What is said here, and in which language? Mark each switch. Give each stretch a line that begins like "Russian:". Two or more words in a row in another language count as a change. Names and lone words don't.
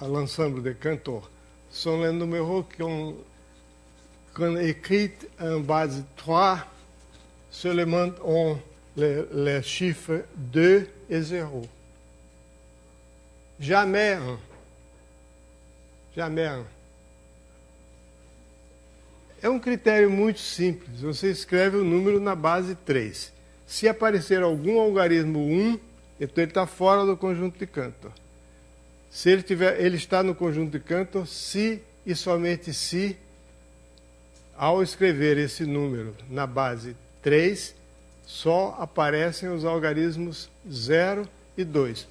French: l'ensemble de Cantor sont les numéros qu'on écrit en base 3 seulement ont les chiffres 2 et 0. Jamais 1. Jamais 1.
Portuguese: É um critério muito simples. Você escreve o número na base 3. Se aparecer algum algarismo 1, então ele está fora do conjunto de Cantor. Se ele está no conjunto de Cantor, se e somente se, ao escrever esse número na base 3, só aparecem os algarismos 0 e 2.